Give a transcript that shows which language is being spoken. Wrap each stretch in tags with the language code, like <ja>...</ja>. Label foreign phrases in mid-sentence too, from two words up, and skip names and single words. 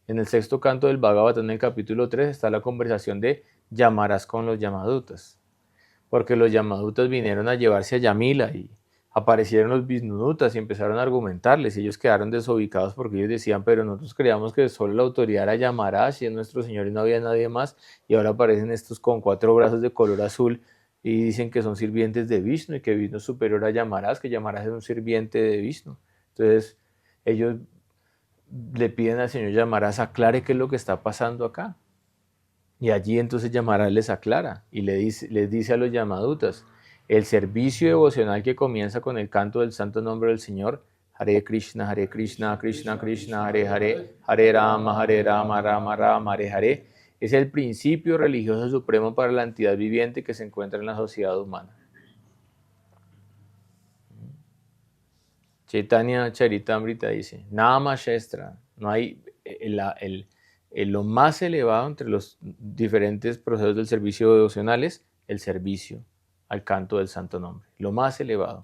<es>En el sexto canto del Bhagavatam, en el capítulo 3, está la conversación de Llamarás con los Yamadutas, porque los Yamadutas vinieron a llevarse a Yamila y aparecieron los Visnudutas y empezaron a argumentarles, y ellos quedaron desubicados porque ellos decían, pero nosotros creíamos que solo la autoridad era Yamarash y es nuestro Señor y no había nadie más, y ahora aparecen estos con 4 brazos de color azul y dicen que son sirvientes de Vishnu y que Vishnu es superior a Yamarash, que Yamarash es un sirviente de Vishnu. Entonces ellos le piden al Señor Yamarash aclare qué es lo que está pasando acá. Y allí entonces Yamarash les aclara y les dice a los Yamadutas, el servicio devocional que comienza con el canto del santo nombre del Señor,</es> <sa>Hare Krishna, Krishna Krishna, Hare Hare, Hare Rama, Rama Rama, Hare Hare,</sa> <es>es el principio religioso supremo para la entidad viviente que se encuentra en la sociedad humana. Chaitanya Charitamrita dice,</es> <sa>Nama Shastra,</sa> <es>no hay lo más elevado entre los diferentes procesos del servicio devocional es el servicio al canto del santo nombre, lo más elevado.</es>